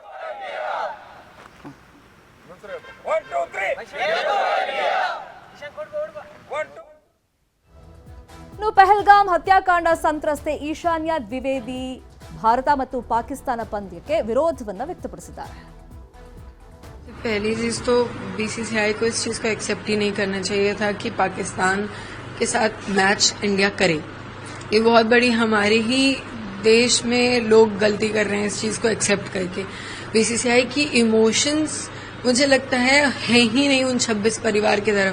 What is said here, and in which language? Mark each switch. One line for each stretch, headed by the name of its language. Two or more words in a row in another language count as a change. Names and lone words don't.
Kannada: ಇನ್ನು ಪಹಲ್ಗಾಮ್ ಹತ್ಯಾಕಾಂಡ ಸಂತ್ರಸ್ತೆ ಈಶಾನ್ಯ ದ್ವಿವೇದಿ ಭಾರತ ಮತ್ತು ಪಾಕಿಸ್ತಾನ ಪಂದ್ಯಕ್ಕೆ ವಿರೋಧವನ್ನ ವ್ಯಕ್ತಪಡಿಸಿದ್ದಾರೆ.
Hindi: पहली चीज तो बीसीसीआई को इस चीज को एक्सेप्ट ही नहीं करना चाहिए था कि पाकिस्तान के साथ मैच इंडिया करे. ये बहुत बड़ी हमारे ही देश में लोग गलती कर रहे हैं इस चीज को एक्सेप्ट करके. बीसीसीआई की इमोशंस मुझे लगता है ही नहीं उन 26 परिवार की तरफ.